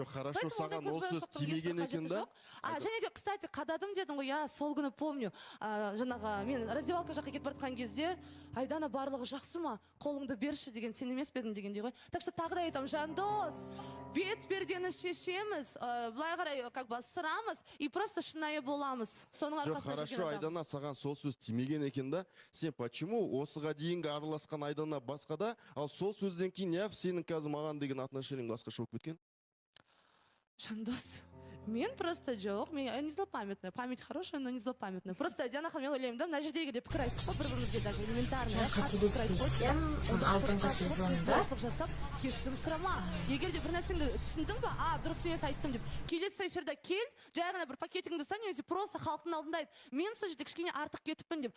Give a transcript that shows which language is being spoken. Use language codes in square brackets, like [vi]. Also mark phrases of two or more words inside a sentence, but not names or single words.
[kk] Жоқ, хорошо, саған ол сөз тимеген екен да. Және де, кстати, қададым дедің ғой, я сол күні помню, жаңағы мен раздевалка жаққа кетіп бара жатқан кезде, Айдана барлығы жақсы ма, қолыңды берші деген, сен емес пе едің дегендей ғой. Так что тағы да айтамын, Жандос, бет пердені шешеміз, былай қарай [ru] как бы [kk] сырамыз [ru] и просто [kk] шынайы боламыз. Соның арқасында жүрген адамыз. Жоқ, хорошо, Айдана саған сол сөз тимеген екен да. Сен почему осыға дейінгі араласқан Айдана басқада, ал сол сөзден кейін неғып сенің қазір маған деген отношениең басқаша болып кеткен? [ru] Жандос, [kk] мен просто жоқ, мен [ru] не злопамятная, память хорошая, но не злопамятная. [kk] Просто Диана ханым, мен ойлаймын да, мына жердегі де пікір айтып бір-бірімізге [ru] даже элементарный. [kk] Қателеспесем, алдыңғы сезонда жасап, кешірім сұрама. Егер де бір нәрсеңді түсіндің ба, дұрыс емес айттым деп, келесі эфирда кел, жай ғана бір пакетіңді ұста, немесе просто халықтың алдында айт, мен сол жерде кішкене артық кетіппін деп.